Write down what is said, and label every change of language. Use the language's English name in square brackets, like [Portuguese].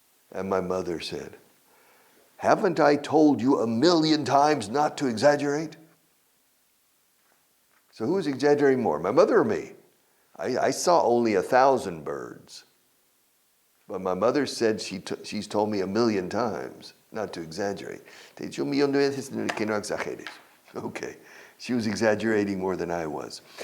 [English] And my mother said, haven't I told you 1,000,000 times not to exaggerate? So who was exaggerating more, my mother or me? I saw only 1,000 birds. But my mother said she's told me 1,000,000 times not to exaggerate. [Spanish] Te he dicho 1,000,000 de veces que no exageres. [English] Okay. She was exaggerating more than I was.